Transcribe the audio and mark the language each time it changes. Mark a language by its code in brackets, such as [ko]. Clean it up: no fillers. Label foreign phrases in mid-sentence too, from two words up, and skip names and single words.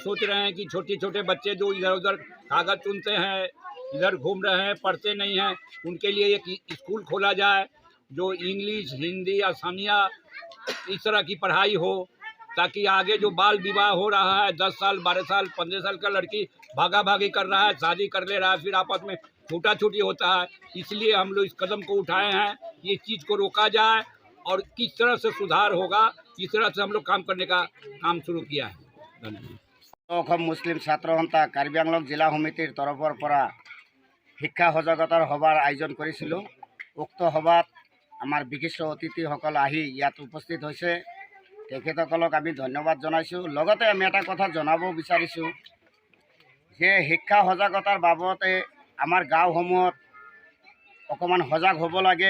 [hi] सोच रहे हैं कि छोटे छोटे बच्चे जो इधर उधर कागज चुनते हैं, इधर घूम रहे हैं, पढ़ते नहीं हैं, उनके लिए एक स्कूल खोला जाए जो इंग्लिश, हिंदी, असमिया इस तरह की पढ़ाई हो, ताकि आगे जो बाल विवाह हो रहा है 10 साल 12 साल 15 साल का लड़की भागा भागी कर रहा है, शादी कर ले रहा है, फिर आपस में छूटा छूटी होता है। इसलिए हम लोग इस कदम को उठाए हैं, ये चीज़ को रोका जाए और किस तरह से सुधार होगा इस तरह से हम लोग काम करने का काम शुरू किया है। [as] धन्यवाद। মুছলিম ছাত্ৰ সন্থা কাৰ্বি আংলং জিলা সমিতিৰ তৰফৰ পৰা শিক্ষা সজাগতাৰ সভাৰ আয়োজন কৰিছিলোঁ। উক্ত সভাত আমাৰ বিশিষ্ট অতিথিসকল আহি ইয়াত উপস্থিত হৈছে। তেখেতসকলক আমি ধন্যবাদ জনাইছোঁ। লগতে আমি এটা কথা জনাব বিচাৰিছোঁ যে শিক্ষা সজাগতাৰ বাবদে আমাৰ গাঁওসমূহত অকণমান সজাগ হ'ব লাগে।